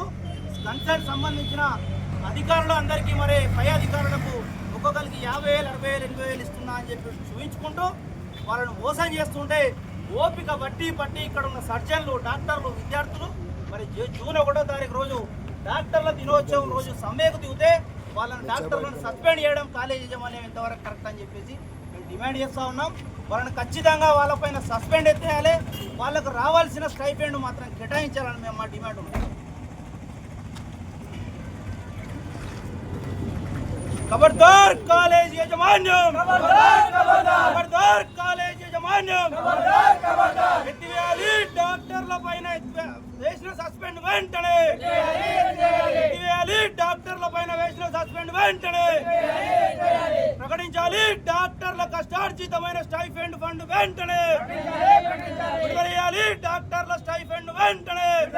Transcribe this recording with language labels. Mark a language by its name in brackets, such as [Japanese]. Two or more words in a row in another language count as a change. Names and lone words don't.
[Telugu] కన్సల్ట్ సంబంధించిన అధికారులు అందరికీ మరి పై అధికారులకు ఒక్కొక్కరికి 50,000, 60,000, 80,000 ఇస్తున్నా అని చెప్పి చూపించుకుంటూ వాళ్ళని మోసం చేస్తుంటే ఓపిక పట్టి ఇక్కడ ఉన్న సర్జన్లు, డాక్టర్లు, విద్యార్థులు మరి జూన్ 1వ తారీఖు రోజు డాక్టర్ల దినోత్సవం రోజు సమ్మెకు దిగితే వాళ్ళని డాక్టర్లను సస్పెండ్ చేయడం కాలేజ్ యజమాన్యం ఎంతవరకు కరెక్ట్ అని చెప్పేసి మేము డిమాండ్ చేస్తూ ఉన్నాం. వాళ్ళని ఖచ్చితంగా వాళ్ళపైన సస్పెండ్ ఎత్తేయాలి, వాళ్ళకు రావాల్సిన స్టైఫండ్ మాత్రం కేటాయించాలని మేము మా డిమాండ్ ఉన్నాం. ఖబర్దార్ కాలేజ్ యాజమాన్యం, ఖబర్దార్ కాలేజ్ యాజమాన్యం, ఎత్తివేయాలి డాక్టర్ల పైన వేసిన సస్పెండ్ వెంటనే, ఎత్తివేయాలి డాక్టర్ల పైన వేసిన సస్పెండ్ వెంటనే, ప్రకటించాలి డాక్టర్ల కష్టార్జితమైన స్టైఫండ్ ఫండ్ వెంటనే, విడుదల చేయాలి డాక్టర్ల స్టైఫండ్ వెంటనే.